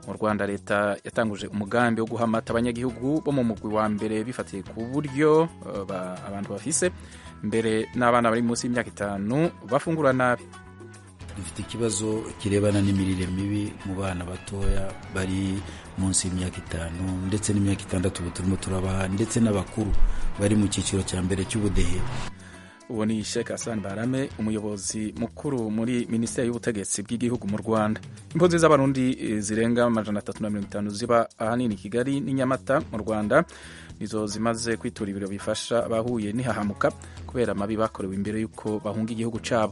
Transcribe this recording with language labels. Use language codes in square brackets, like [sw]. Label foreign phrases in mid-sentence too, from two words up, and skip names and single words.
[rn] Rwanda leta yatanguje umugambi wo guha amata abanyagihugu bo mu mugwi wa mbere bifatiye ku buryo abantu bafise mbere n'abana bari munsi y'imyaka 5 bafungura nabi. [rw] Dufite ikibazo kirebana n'imirire mibi mu bana batoya bari munsi y'imyaka 5 ndetse n'imyaka 6 turimo turabaha, ndetse n'abakuru bari mu cyiciro cya mbere cy'ubudehe. Uwo ni Sheikh Hassan Barame, umuyobozi mukuru muri Minisiteri y'Ubutegetsi bw'Igihugu mu Rwanda. [rn] Impunzi z'abarundi zirenga 350 ziba ahanini Kigali n'Inyamata mu Rwanda nizo zimaze kwitura ibiro bifasha abahuye n'ihahamuka kubera amabi bakorewe imbere y'uko bahunga igihugu cabo.